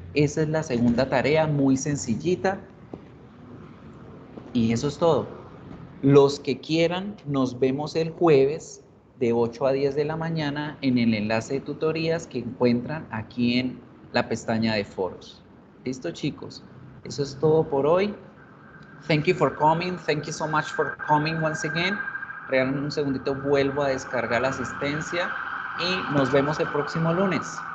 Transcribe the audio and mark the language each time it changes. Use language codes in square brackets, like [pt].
[es] Esa es la segunda tarea, muy sencillita. Y eso es todo. Los que quieran, nos vemos el jueves de 8 a 10 de la mañana en el enlace de tutorías que encuentran aquí en la pestaña de foros. ¿Listo, chicos? Eso es todo por hoy. [en] Thank you for coming. Thank you so much for coming once again. [es] Regálame un segundito, vuelvo a descargar la asistencia y nos vemos el próximo lunes.